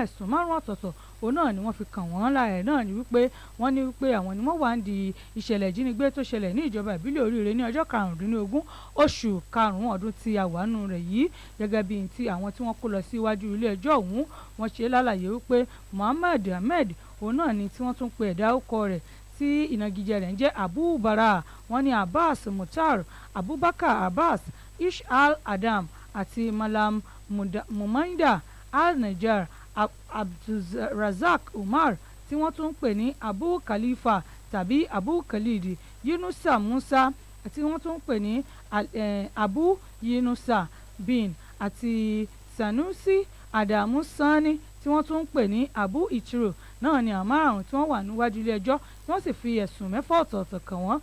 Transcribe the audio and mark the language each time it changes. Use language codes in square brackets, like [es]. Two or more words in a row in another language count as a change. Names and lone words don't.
[yo] Ẹ̀sùn 5 ọ̀tọ̀ọ̀tọ̀ òun náà ni wọ́n fi kàn wọ́n láàrẹ̀ náà ni wípé wọ́n ní wípé àwọn ni wọ́n wà ń di ìṣẹ̀lẹ̀ ìjínigbé tó ṣẹlẹ̀ ní ìjọba ìbílẹ̀ Oríire ní ọjọ́ 15 oṣù karùn-ún ọdún tí a wà nù rẹ̀ yìí gẹ́gẹ́ bí ti àwọn tí wọ́n kó lọ sí iwájú ilé ẹjọ́ ọ̀hún wọ́n ṣe lálàyé wípé Muhammad Ahmed òun náà ni tí wọ́n tún pe ẹ̀dá ọkọ rẹ̀ tí ìnagijẹ rẹ̀ ń jẹ́ Abu Bara wọ́n ní Abbas Mutar Abubakar Abbas Ishal Adam àti Malam Mumaida Al-Najar Abdulrazak Umar tí wọ́n tún ń pè ní Abu Khalifa tàbí Abu Khalid Yunusa Musa tí wọ́n tún ń pè ní Abu Yunusa bin àti Sanusi Adamu Sani tí wọ́n tún ń pè ní Abu Itiro náà ni àwọn 5 tí wọ́n wà níwájú ilé ẹjọ́ tí wọ́n sì fi ẹ̀sùn 6 ọ̀tọ̀ọ̀tọ̀ kàn wọ́n.